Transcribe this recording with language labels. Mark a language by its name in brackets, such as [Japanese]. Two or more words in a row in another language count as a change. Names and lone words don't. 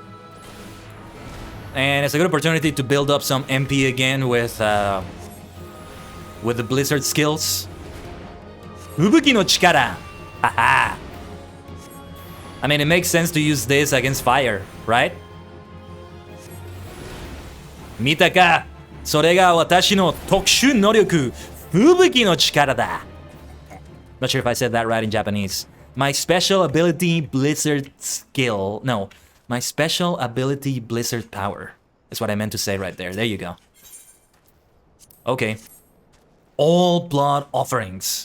[English] And it's a good opportunity to build up some MP again with the Blizzard skills. [Japanese] 吹雪の力！ハハ! [English] I mean, it makes sense to use this against fire, right? [Japanese] 見たか！それが私の特殊能力、吹雪の力だ! [English] Not sure if I said that right in Japanese. My special ability Blizzard skill. No, my special ability Blizzard power. Is what I meant to say right there. There you go. Okay. All blood offerings.